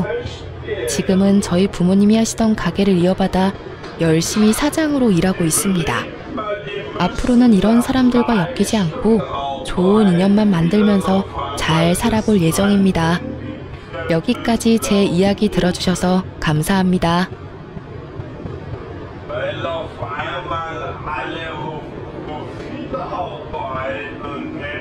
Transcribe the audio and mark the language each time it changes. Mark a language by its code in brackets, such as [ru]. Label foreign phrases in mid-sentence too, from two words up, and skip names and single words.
[ko] 지금은 저희 부모님이 하시던 가게를 이어받아 열심히 사장으로 일하고 있습니다. 앞으로는 이런 사람들과 엮이지 않고 좋은 인연만 만들면서 잘 살아볼 예정입니다. 여기까지 제 이야기 들어주셔서 감사합니다. [vi] Hãy subscribe cho kênh Ghiền Mì Gõ để không bỏ lỡ những video hấp dẫn.